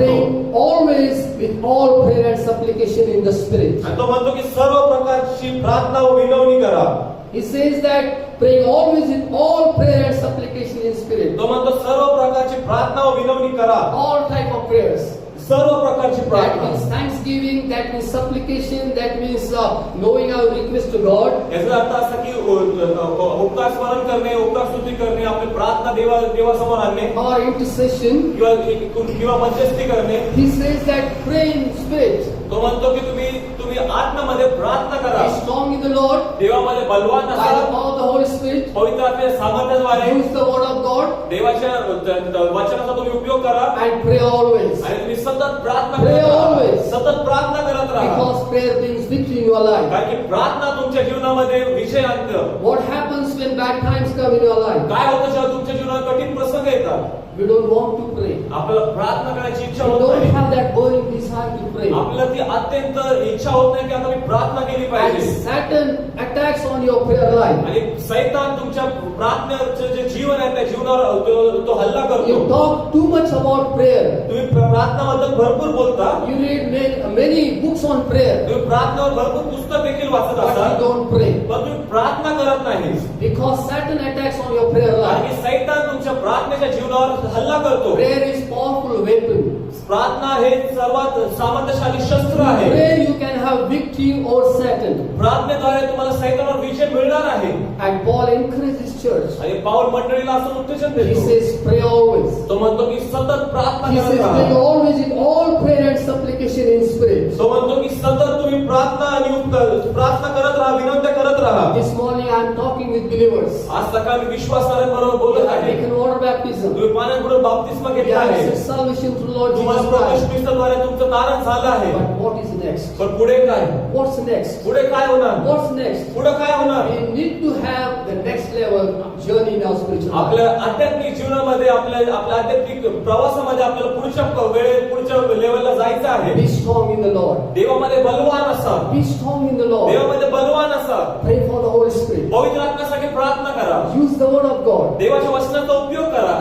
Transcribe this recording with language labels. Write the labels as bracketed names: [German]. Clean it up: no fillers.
[English] praying always with all prayer and supplication in the Spirit. [Marathi] आणि तो म्हणतो की सर्व प्रकारची प्रार्थना व विनवणी करा. [English] He says that praying always with all prayer and supplication in Spirit. [Marathi] तो म्हणतो सर्व प्रकारची प्रार्थना व विनवणी करा. [English] All type of prayers. [Marathi] सर्व प्रकारची [English] That [Marathi] प्रार्थना. [English] means thanksgiving, that means supplication, that means knowing our request to God. [Marathi] याचा अर्थ असा की उपकार स्मरण करणे, उपकार स्तुती करणे, आपली प्रार्थना देवासमोर आणणे [English] Or intercession. [Marathi] किंवा मध्यस्थी करणे. [English] He says that pray in spirit. [Marathi] तो म्हणतो की तुम्ही आत्म्यामध्ये प्रार्थना करा. [English] Be strong in the Lord. [Marathi] देवामध्ये बलवान [English] By [Marathi] असा, [English] the power of the Holy Spirit. [Marathi] पवित्र आत्म्याच्या सामर्थ्याद्वारे [English] Use the word of God [Marathi] देवाच्या वचनाचा तुम्ही उपयोग करा [English] and pray always. [Marathi] आणि तुम्ही सतत प्रार्थना [English] Pray [Marathi] करत राहा. [English] always. [Marathi] सतत प्रार्थना करत राहा. [English] Because prayer brings victory in your life. [Marathi] कारण की प्रार्थना तुमच्या जीवनामध्ये विजय आणतं. [English] What happens when bad times come in your life? [Marathi] काय होतं जेव्हा तुमच्या जीवनात कठीण प्रसंग येतात? [English] We don't want to pray. [Marathi] आपल्याला प्रार्थना करायची इच्छा [English] We [Marathi] होत [English] don't [Marathi] नाही. [English] have that burning desire to pray. [Marathi] आपल्याला ती अत्यंत इच्छा होत नाही की आता मी प्रार्थना केली [English] And [Marathi] पाहिजे. [English] Satan attacks on your prayer life. [Marathi] आणि सैतान तुमच्या प्रार्थनेचं जे जीवन आहे त्या जीवनावर तो हल्ला [English] You [Marathi] करतो. [English] talk too much about prayer. [Marathi] तुम्ही प्रार्थनाबद्दल भरपूर बोलता. [English] You read many books on prayer, [Marathi] तुम्ही प्रार्थनेवर भरपूर पुस्तक देखील वाचत [English] but you [Marathi] असाल, [English] don't pray. [Marathi] पण तुम्ही प्रार्थना करत नाही. [English] Because Satan attacks on your prayer life. [Marathi] आणि सैतान तुमच्या प्रार्थनेच्या जीवनावर हल्ला करतो. [English] Prayer is powerful weapon. [Marathi] प्रार्थना हे सर्वात सामर्थ्यशाली शस्त्र आहे. [English] Prayer you can have victory over Satan. [Marathi] प्रार्थनेद्वारे तुम्हाला सैतानावर विजय मिळणार आहे. [English] And Paul encourages church. [Marathi] आणि पाऊल मंडळीला असं उत्तेजन [English] He [Marathi] देतो. [English] says pray always. [Marathi] तो म्हणतो की सतत प्रार्थना [English] He [Marathi] करत [English] says pray [Marathi] राहा. [English] always in all prayer and supplication in spirit. [Marathi] तो म्हणतो की सतत तुम्ही प्रार्थना आणि प्रार्थना करत राहा, विनंती करत राहा. [English] This morning I am talking with believers. [Marathi] आज सकाळी विश्वासाऱ्यांबरोबर [English] You [Marathi] बोलत [English] have [Marathi] आहे. [English] taken water baptism. [Marathi] तुम्ही पाण्याबरोबर बाप्तिस्म [English] You [Marathi] घेतला [English] have [Marathi] आहे. [English] received salvation through Lord [Marathi] तुम्हाला [English] Jesus [Marathi] प्रभू [English] Christ. [Marathi] ख्रिस्ताद्वारे तुमचं तारण झालं आहे. [English] But what is next? [Marathi] पण पुढे काय? [English] What's next? [Marathi] पुढे काय होणार? [English] What's next? [Marathi] पुढे काय होणार? [English] We need to have the next level journey in our spiritual life. [Marathi] आपल्या आध्यात्मिक जीवनामध्ये आपल्या आध्यात्मिक प्रवासामध्ये आपल्याला पुढच्या लेवलला जायचं आहे. [English] Be strong in the Lord. [Marathi] देवामध्ये बलवान असा. [English] Be strong in the Lord. [Marathi] देवामध्ये बलवान असा. [English] Pray for the Holy Spirit. [Marathi] पवित्र आत्म्यासाठी प्रार्थना करा. [English] Use the word of God [Marathi] देवाच्या वचनाचा उपयोग करा